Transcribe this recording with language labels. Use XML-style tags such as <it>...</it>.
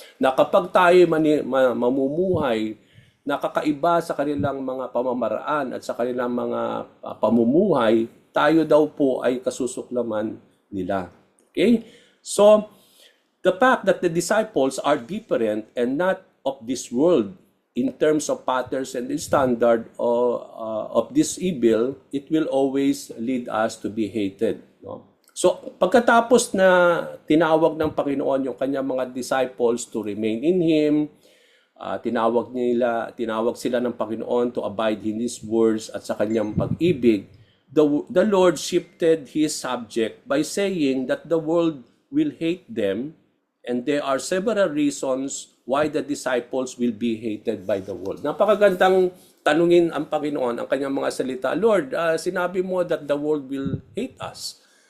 <tl>Na kapag tayo mamumuhay, nakakaiba sa kanilang mga pamamaraan at sa kanilang mga pamumuhay, tayo daw po ay kasusuklaman nila.</tl> <en>Okay? So, the fact that the disciples are different and not of this world, in terms of patterns and the standard of this evil, it will always lead us to be hated. No? So,</en> <tl>pagkatapos na tinawag ng Panginoon yung kanyang mga</tl> <en>disciples to remain in Him,</en> <tl>tinawag sila ng Panginoon</tl> <en>to abide in His words</en> <tl>at sa kanyang pag-ibig,</tl> <en>the Lord shifted His subject by saying that the world will hate them, and there are several reasons why the disciples will be hated by the world.</en> <tl>Napakagandang tanungin ang Panginoon, ang kanyang mga salita.</tl> <en>Lord,</en> <tl>sinabi mo</tl> <en>that the world will hate us.</en>